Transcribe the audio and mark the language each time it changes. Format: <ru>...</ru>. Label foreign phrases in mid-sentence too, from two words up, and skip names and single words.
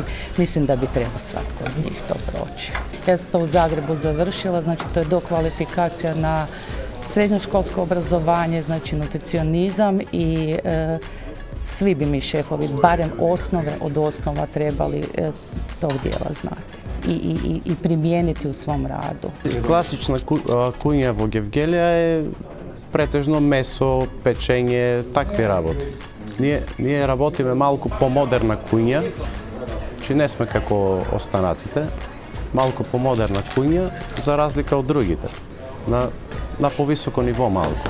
<hr>Mislim da bi trebao svatko od njih to proći. Ja sam to u Zagrebu završila, znači to je dokvalifikacija na srednjoškolsko obrazovanje, znači nutricionizam i svi bi mi šefovi, barem osnove od osnova trebali tog dijela znati i primijeniti u svom radu. Klasična kuhinja</hr> <mk>во Евгелија е претежно месо, печење, такви работи. Ние работиме малку помодерна куња, че не сме како останатите, малку помодерна куња за разлика од другите, на повисоко ниво малку.</mk>